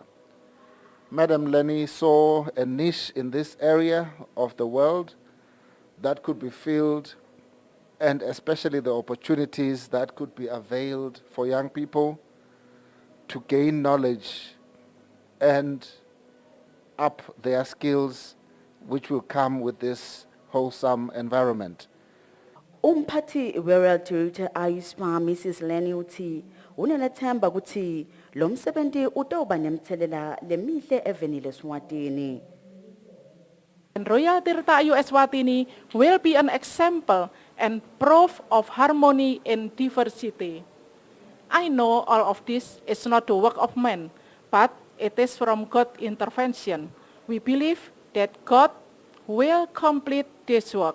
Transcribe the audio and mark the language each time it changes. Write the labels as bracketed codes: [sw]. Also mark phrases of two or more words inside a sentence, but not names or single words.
[en] Madam Lenny saw a niche in this area of the world that could be filled, and especially the opportunities that could be availed for young people to gain knowledge and up their skills, which will come with this wholesome environment. [ss] Umphathi [en] Royal Director [ss] Ayispa Mrs. Lenny uthi unelethemba ukuthi lo msebenzi utoba nemthelela lemihle evenile Eswatini. [en] And Royal Tirta Eswatini will be an example and proof of harmony in diversity. I know all of this is not the work of man, but it is from God's intervention. We believe that God will complete this work.